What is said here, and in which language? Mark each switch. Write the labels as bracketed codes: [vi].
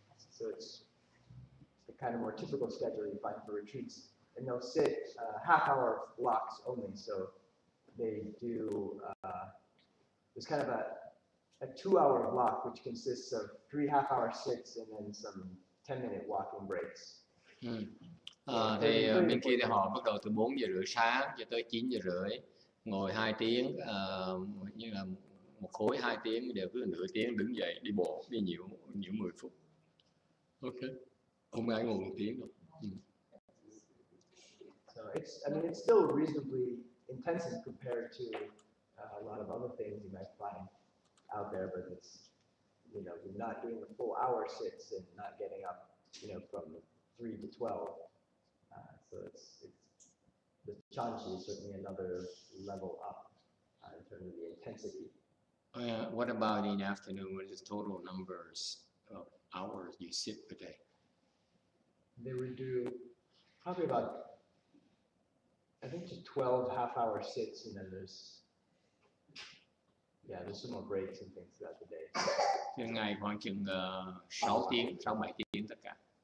[en] So it's the kind of more typical schedule you find for retreats. And they'll sit half-hour blocks only. So they do, there's kind of a 2-hour block, which consists of 3 half-hour sits and then some 10-minute walking breaks. [vi] Thì bên kia thì họ bắt đầu từ 4 giờ rưỡi sáng cho tới 9 giờ rưỡi, ngồi 2 tiếng, như là một khối 2 tiếng, đều cứ nửa tiếng đứng dậy đi bộ, đi nhiễu 10 phút. Ok, không ai ngồi 1 tiếng đâu. [en] So it's still reasonably intensive compared to a lot of other things you might find out there, but it's, you're not doing the full hour sits and not getting up, from 3 to 12. So it's the Chanchi is certainly another level up in terms of the intensity. What about in the afternoon? What is the total numbers of hours you sit per day? They would do probably about, I think, just 12 half-hour sits, and then there's some more breaks and things throughout the day. [vi] Ngày khoảng chừng 6 tiếng, 6-7 tiếng tất cả.